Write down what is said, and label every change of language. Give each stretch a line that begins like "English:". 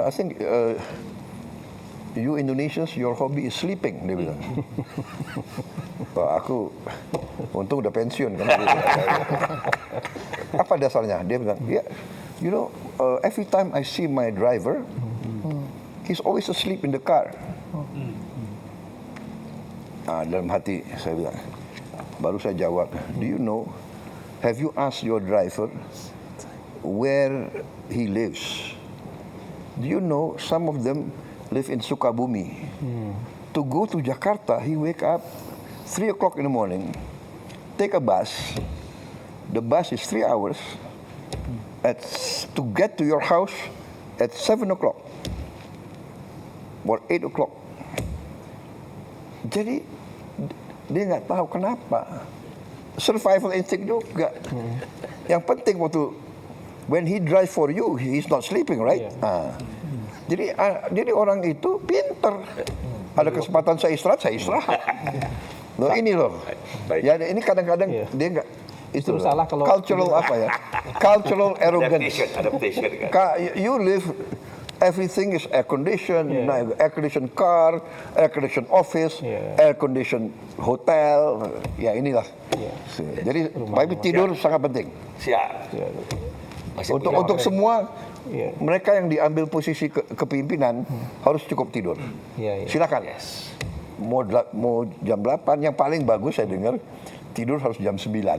English: I think you Indonesians, your hobby is sleeping.
Indonesian: Dia bilang. Aku untung udah pensiun kan. Apa dasarnya? Dia bilang,
English: yeah, you know, every time I see my driver, he's always asleep in the car.
Indonesian: Dalam hati saya bilang, baru saya jawab,
English: do you know, have you asked your driver where he lives? Do you know some of them live in Sukabumi? To go to Jakarta, he wake up 3 o'clock in the morning, take a bus. The bus is 3 hours. To get to your house at 7 o'clock or 8 o'clock.
Indonesian: Jadi dia nggak tahu kenapa. Survival instinct juga. Yang penting waktu
English: when he drive for you, he's not sleeping, right?
Indonesian: Jadi orang itu pinter. Ada kesempatan saya istirahat. Loh ini loh. Ya ini kadang-kadang dia nggak itu salah kalau cultural apa ya? Cultural arrogance. Adaptation kan.
English: You live, everything is air conditioned, air conditioned car, air conditioned office, air conditioned hotel.
Indonesian: Ya inilah. Jadi tapi tidur sangat penting. Siap. Untuk semua mereka yang diambil posisi kepemimpinan harus cukup tidur. Silakan. Mau jam 8, yang paling bagus saya dengar tidur harus jam 9.